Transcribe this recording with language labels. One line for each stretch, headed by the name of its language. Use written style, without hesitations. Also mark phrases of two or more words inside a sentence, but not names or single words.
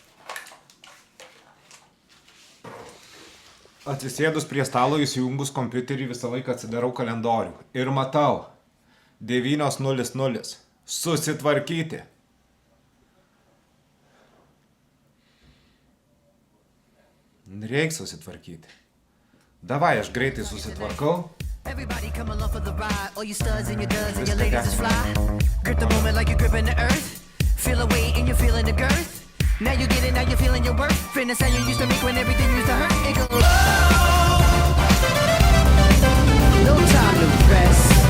Lithuanian: Atsisėdus prie stalo įsijungus kompiuterį visą laiką atsidarau kalendorių. Ir matau 9:00. Susitvarkyti. Reiks susitvarkyti. Davai, aš greitai susitvarkau.
English: Everybody come along for the ride. All you studs and your duds and your ladies is fly. Grip the moment like you're gripping the earth. Feel the weight and you're feeling the girth. Now you get it, now you're feeling your worth. Fitness how you used to make when everything used to hurt. It goes. No time to rest.